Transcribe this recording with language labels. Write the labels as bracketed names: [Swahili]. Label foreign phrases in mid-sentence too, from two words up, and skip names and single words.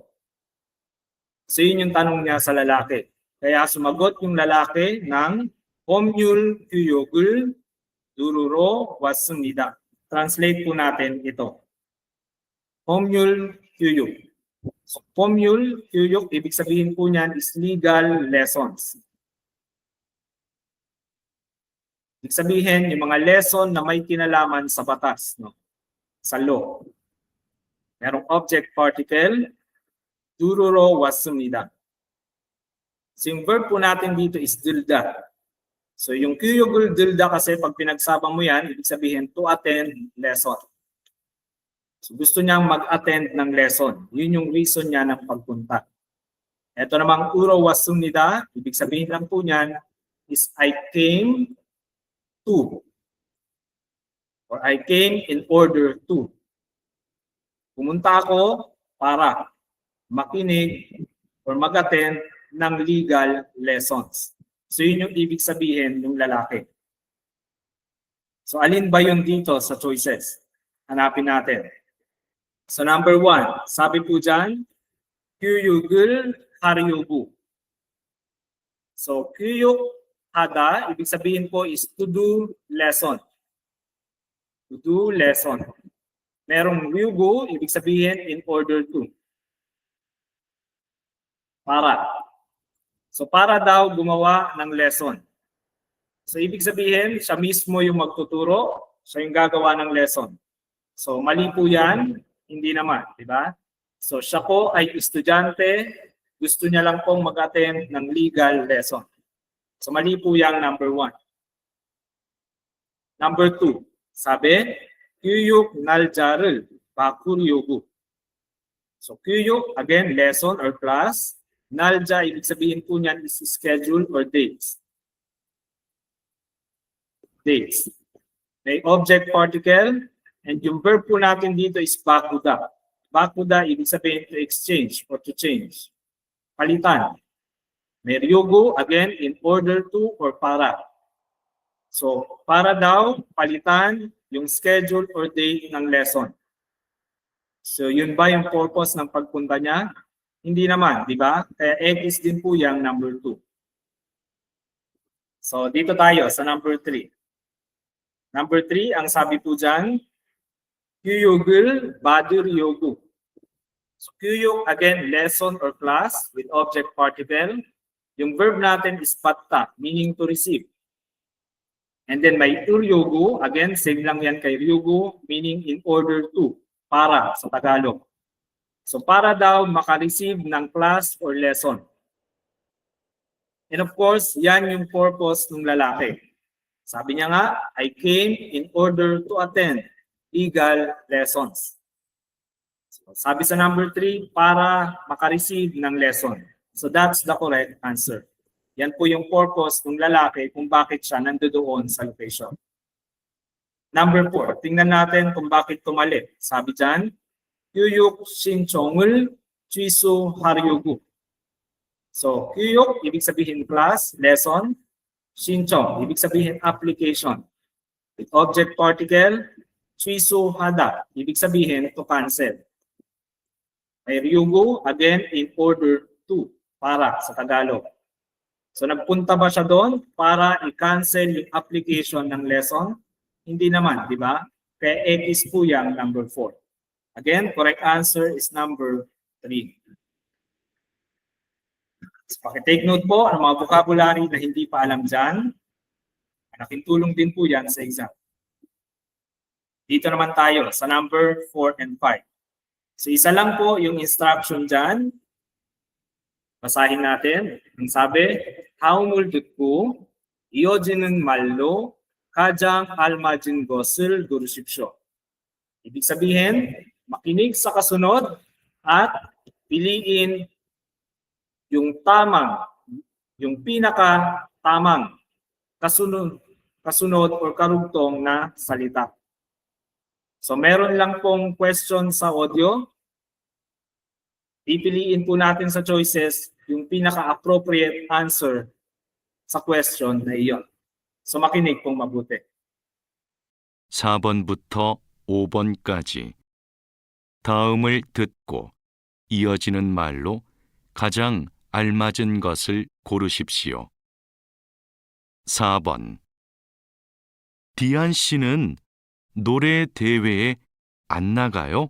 [Filipino] So yun yung tanong niya sa lalaki. Kaya sumagot yung lalaki ng [Korean] 법률 교육을 들으러 왔습니다. [Filipino] Translate po natin ito. [Korean] 법률 교육. So, 법률 교육, [Filipino] ibig sabihin po niyan is [English] legal lessons. [Filipino] Ibig sabihin, yung mga lesson na may kinalaman sa batas, no? Sa law. Merong [English] object particle, [Korean] 들으러 왔습니다. [Filipino] So, yung verb po natin dito is 들다. So yung [Korean] 교육을 들다 [Filipino] kasi pag pinagsabang mo yan, ibig sabihin [English] to attend lesson. [Filipino] So gusto niyang mag-attend ng lesson. Yun yung reason niya ng pagpunta. Ito namang uro 왔습니다, ibig sabihin lang po niyan is [English] I came to. Or I came in order to. [Filipino] Pumunta ako para makinig or mag-attend ng [English] legal lessons. [Filipino] So yun yung ibig sabihin ng lalaki. So alin ba yun dito sa choices? Hanapin natin. So number 1, sabi po dyan, [Korean] 교육을 하려고. So 교육 하다, [Filipino] ibig sabihin po is [English] to do lesson. To do lesson. [Filipino] Merong 려고, ibig sabihin [English] in order to. [Filipino] Para. So para daw gumawa ng lesson. So ibig sabihin, siya mismo yung magtuturo, siya yung gagawa ng lesson. So mali po yan, hindi naman, di ba? So siya po ay estudyante, gusto niya lang pong mag-attend ng [English] legal lesson. [Filipino] So mali po yung number 1. Number 2, sabi, [Korean] 교육 날짜를 바꾸려고. So 교육, [English] again, lesson or class. [Korean] 날짜, [Filipino] ibig sabihin po niyan is [English] schedule or dates. [Filipino] Dates. May [English] object particle, [Filipino] and yung verb po natin dito is bakuda. Bakuda, ibig sabihin [English] to exchange or to change. [Filipino] Palitan. May ryugu, again, [English] in order to [Filipino] or para. So, para daw, palitan yung [English] schedule or date [Filipino] ng lesson. So, yun ba yung purpose ng pagpunta niya? Hindi naman, di ba? Kaya X din po yung number 2. So, dito tayo sa number 3. Number 3, ang sabi po dyan, [Korean] 교육을 받으려고. So, 교육, [English] again, lesson or class with object particle. [Filipino] Yung verb natin is patta, [English] meaning to receive. And then may ulyugu, again, same [Filipino] lang yan kay [English] ryugu, meaning in order to, [Filipino] para sa Tagalog. So para daw makareceive ng [English] class or lesson. And of course, [Filipino] yan yung purpose ng lalaki. Sabi niya nga, [English] I came in order to attend legal lessons. [Filipino] So, sabi sa number 3, para makareceive ng lesson. [English] So that's the correct answer. [Filipino] Yan po yung purpose ng lalaki kung bakit siya nandoon sa location. Number 4, tingnan natin kung bakit tumali. Sabi dyan, [Korean] 교육 신청을 취소하려고. So, 교육, [Filipino] ibig sabihin [English] class, lesson. 신청, ibig sabihin application. With object particle, [Korean] 취소하다, [Filipino] ibig sabihin [English] to cancel. May ryugu, again, in order to, [Filipino] para sa Tagalog. So, nagpunta ba siya doon para i-cancel yung application ng lesson? Hindi naman, di ba? Kaya X po yung number 4. [English] Again, correct answer is number 3. [Filipino] So, pakitake note po ang mga vocabulary na hindi pa alam dyan. Malaking tulong din po yan sa exam. Dito naman tayo sa number 4 and 5. So isa lang po yung instruction dyan. Basahin natin. Ang sabi, [Korean] 다음을 듣고 이어지는 말로 가장 알맞은 것을 고르십시오. [Filipino] Ibig sabihin, makinig sa kasunod at piliin yung tamang, yung pinaka-tamang kasunod or karugtong na salita. So meron lang pong question sa audio. Pipiliin po natin sa choices yung pinaka-appropriate answer sa question na iyon. So makinig pong mabuti. [Korean] 4번부터 5번까지 다음을 듣고 이어지는 말로 가장 알맞은 것을 고르십시오. 4번 디안 씨는 노래 대회에 안 나가요?